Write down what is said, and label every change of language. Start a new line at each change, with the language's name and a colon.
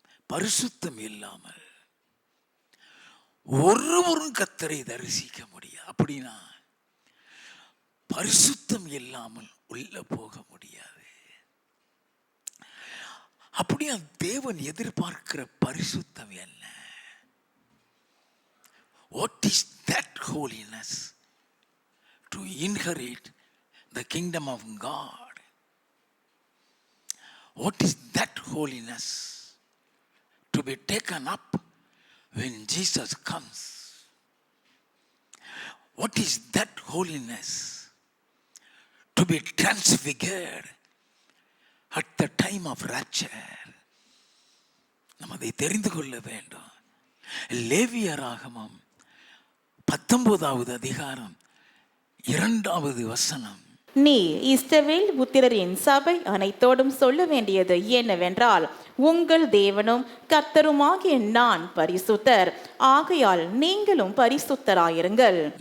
Tamil: பரிசுத்தம் இல்லாமல் ஒருவரும் கர்த்தரை தரிசிக்க முடியாது. அப்படின்னா பரிசுத்தம் இல்லாமல் உள்ள போக முடியாது. அப்படியா தேவன் எதிர்பார்க்கிற பரிசுத்தம் என்ன?
English: What is that holiness to inherit the kingdom of God? What is that holiness to be taken up when Jesus comes? What is that holiness to be transfigured at the time of rapture?
Tamil: நாம் அதை தெரிந்து கொள்ள வேண்டும். லேவியராகமம் 19வது அதிகாரம் 2வது வசனம், நீ இஸ்ரவேல் புத்திரரின் சபை அனைத்தோடும் சொல்ல வேண்டியது என்னவென்றால், உங்கள் தேவனும் கர்த்தருமாகிய நான் பரிசுத்தர், ஆகையால் நீங்களும் பரிசுத்தராயிருங்கள்.